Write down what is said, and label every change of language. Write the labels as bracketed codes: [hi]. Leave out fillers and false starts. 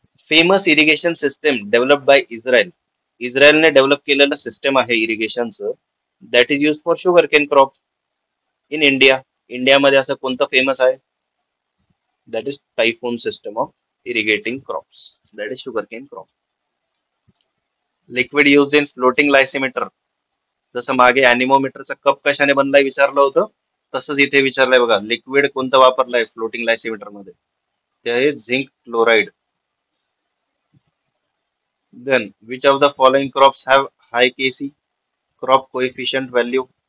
[en] Famous irrigation system develop by Israel. [mr] इस्रायलने develop केलेलं system आहे इरिगेशनचं, [en] That is use for sugar cane crop in India. [mr] इंडियामध्ये असं कोणतं famous आहे, [en] That is typhoon system of irrigating crops, that is sugar cane crop. Liquid use in floating lysimeter. [mr] जसं मागे अॅनिमोमीटरचा cup कशाने बनलाय विचारलं होतं, तसंच इथे विचारलंय बघा, लिक्विड कोणतं वापरलंय फ्लोटिंग लायसीमीटर मध्ये, ते आहे zinc chloride. [en] Then which of the following crops have high KC crop coefficient value.